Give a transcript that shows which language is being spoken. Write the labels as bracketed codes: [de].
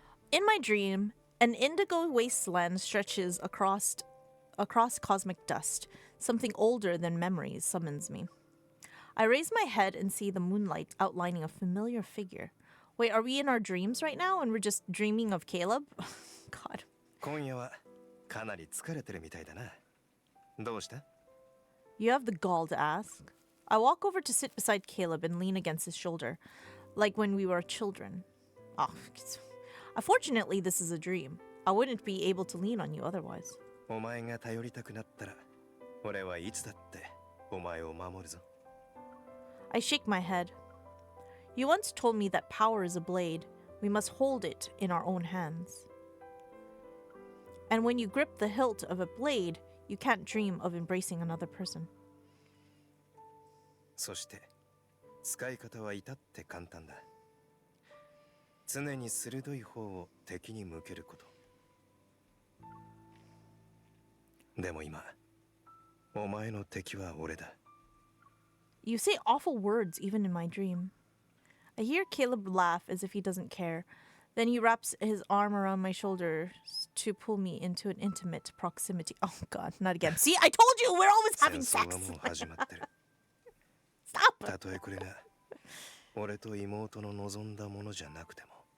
[en] In my dream, an indigo wasteland stretches across cosmic dust. Something older than memories summons me. I raise my head and see the moonlight outlining a familiar figure. Wait, are we in our dreams right now and we're just dreaming of Caleb? God. [ja] 今夜はかなり疲れてるみたいだな。どうした? [en] You have the gall to ask. I walk over to sit beside Caleb and lean against his shoulder, like when we were children. Oh, unfortunately, this is a dream. I wouldn't be able to lean on you otherwise. [ja] お前が頼りたくなったら、俺はいつだってお前を守るぞ。 [en] I shake my head. You once told me that power is a blade. We must hold it in our own hands. And when you grip the hilt of a blade, you can't dream of embracing another person. [ja] そして、使い方は至って簡単だ。常に鋭い方を敵に向けること。でも今、お前の敵は俺だ。 [en] You say awful words even in my dream. I hear Caleb laugh as if he doesn't care. Then he wraps his arm around my shoulders to pull me into an intimate proximity. Oh god, not again. See, I told you we're always having sex. Stop. [ja] たとえこれが俺と妹の望んだものじゃなくても。